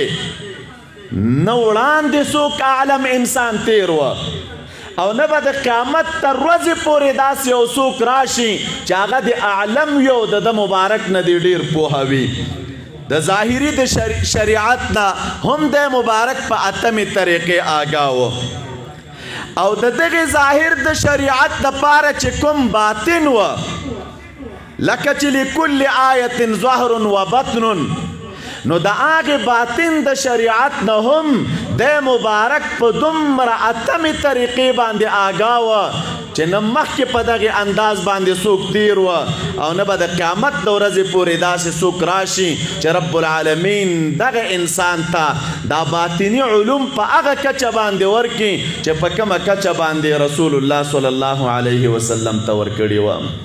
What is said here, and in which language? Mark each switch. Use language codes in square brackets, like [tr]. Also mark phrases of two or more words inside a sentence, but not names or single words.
[ps] نه وړاندې څوک اعلم انسان تیر وه او نه به د قیامت تر ورځې پورې داسې یو څوک راشي چې هغه د اعلم یو د ده مبارک نه دی ډېر پوهه وي د ظاهري د شریعت نه هم د مبارک په اتمې طریقې آګاه و او د دغې ظاهر د شریعت دپاره چې کوم باطن و لکه چې [ar] لکل آیة ظهر و بطن [ps] نو د هغې باطن د شریعت نه هم د مبارک په دومره اتمې طریقې باندې آګاه و چې نه مخکې په دغې انداز باندې څوک تیر وه او نه به د قیامت د ورځې پورې داسې څوک راشي چې [ar] رب العالمین [ps] دغه انسان ته دا باطني علوم په هغه کچه باندې ورکړي چې په کومه کچه باندې رسول الله [ar] صلی الله علیه وسلم [ps] ته ورکړي وه